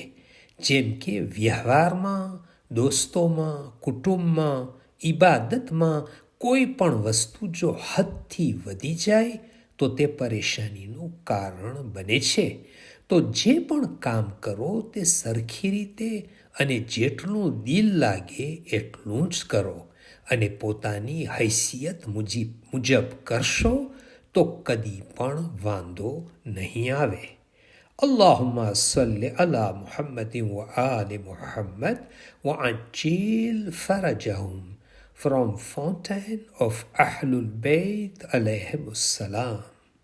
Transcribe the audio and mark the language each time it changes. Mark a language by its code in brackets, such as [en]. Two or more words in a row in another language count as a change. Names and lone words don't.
[gu] જેમ કે વ્યવહારમાં, દોસ્તોમાં, કુટુંબમાં, ઇબાદતમાં કોઈ પણ વસ્તુ જો હદથી વધી જાય તો તે પરેશાનીનું કારણ બને છે. તો જે પણ કામ કરો તે સરખી રીતે અને જેટલું દિલ લાગે એટલું જ કરો, અને પોતાની હૈસિયત મુજબ કરશો તો કદી પણ વાંધો નહીં આવે. [ar] اللهم صل على محمد وآل محمد وعجل فرجهم. [en] From Fountain of Ahlul Bayt [ar] عليهم السلام.